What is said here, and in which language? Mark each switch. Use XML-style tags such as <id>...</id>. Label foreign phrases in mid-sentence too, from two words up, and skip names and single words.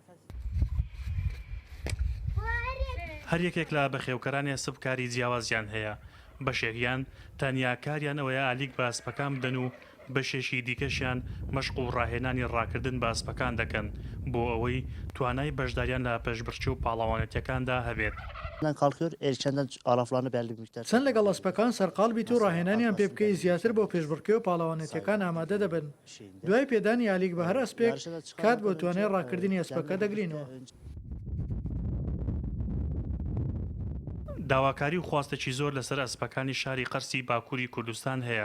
<ckb>هەر یەکێک لە بەخێوکەرانی ئەسب کاری جیاوازیان هەیە بەشێکیان تەنیا کاریان ئەوەیە ئالیک بە ئەسپەکان بدەن و بەشێشی دیکەشیان مەشق و ڕاهێنانی ڕاکردن بە ئەسپەکان دەکەن بۆ ئەوەی توانای بەشداریان لە پێشبڕچە و پاڵەوانێتیەکاندا هەبێت.</ckb> <tr>kalkıyor erkenden alaflarını belli bir miktar.</tr> <ckb>چەند لەگەڵ ئەسپەکان سەرقالبیت و ڕاهێنانیان پێ بکەی زیاتر بۆ پێشبڕکێ و پاڵەوانێتیەکان ئامادە دەبن. دوای پێدانی یالیک بە هەر ئەسپێک کات بۆ توانای ڕاکردنی ئەسپەکە دەگرینەوە. داواکاری و خواستێکی زۆر لەسەر ئەسپەکانی شاری قەرسی باکووری کوردستان هەیە.</ckb>